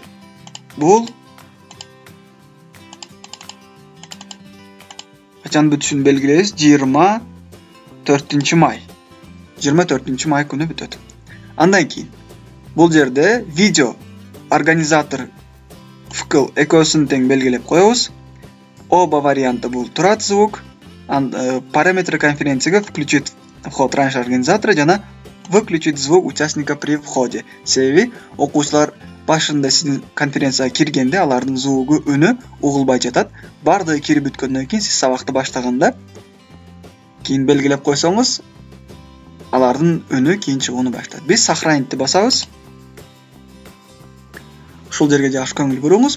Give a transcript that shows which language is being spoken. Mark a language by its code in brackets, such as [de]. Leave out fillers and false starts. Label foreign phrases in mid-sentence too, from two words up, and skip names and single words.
[ky] Бул качан бүтүшүн белгилейбиз. 24 май. 24 май күнү бүтөт. Андан кийин бул жерде видео организатор вкл экөөсүн тең белгилеп коебуз. [ru] Оба варианты [ky] бул турат звук. [ru] Параметры конференцияга включить вход раньше организатора жана выключить звук участника при входе. [ky] Себеби окуучулар башында сиздин конференцияга киргенде алардын звугу, үнү угулбай жатат. Бардыгы кирип бүткөндөн кийин сиз сабакты баштаганда кийин белгилеп койсоңуз, алардын үнү кийин чыгууну баштайт. Биз сохранитти басабыз. Ушул жерге жакшы көңүл буруңуз.